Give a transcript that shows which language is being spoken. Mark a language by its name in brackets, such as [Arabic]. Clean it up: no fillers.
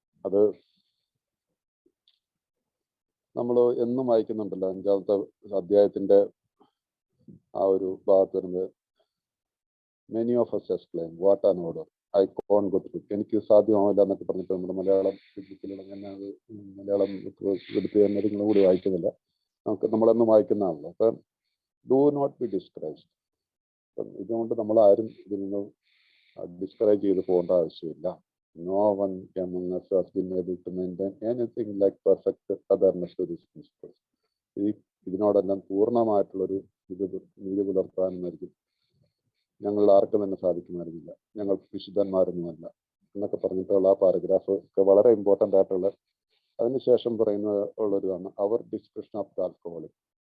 [Malayalam] അത് നമ്മൾ എന്നും വായിക്കുന്നുണ്ടല്ലോ, 5ാമത്തെ അധ്യായത്തിന്റെ ആ ഒരു ഭാഗത്ത് വരുന്നത്, [English] many of us exclaim what an order, I can't go through, [Malayalam] എനിക്ക് സാധ്യമാവില്ല എന്നൊക്കെ പറഞ്ഞിട്ട് നമ്മുടെ മലയാളം തന്നെ അത് മലയാളം എടുത്ത് എന്നതിനും കൂടി വായിക്കുന്നില്ല. നമ്മളെന്നും വായിക്കുന്നതാണല്ലോ. അപ്പം [English] Do not be discouraged. [Malayalam] അപ്പം ഇതുകൊണ്ട് നമ്മൾ ആരും ഇതിൽ നിന്ന് ഡിസ്കറേജ് ചെയ്ത് പോകേണ്ട ആവശ്യമില്ല. [English] No one among us has been able to maintain anything like perfect adherence to these principles. [Malayalam] ഇതിനോടെല്ലാം പൂർണ്ണമായിട്ടുള്ളൊരു നീതി പുലർത്താനായിരിക്കും ഞങ്ങൾ ആർക്കും തന്നെ സാധിക്കുമായിരുന്നില്ല, ഞങ്ങൾ വിശുദ്ധന്മാരൊന്നുമല്ല എന്നൊക്കെ പറഞ്ഞിട്ടുള്ള ആ പാരഗ്രാഫ് ഒക്കെ വളരെ ഇമ്പോർട്ടൻ്റ് ആയിട്ടുള്ള. അതിനുശേഷം പറയുന്നത് ഉള്ളൊരിതാണ് അവർ [English] Description of the alcoholic.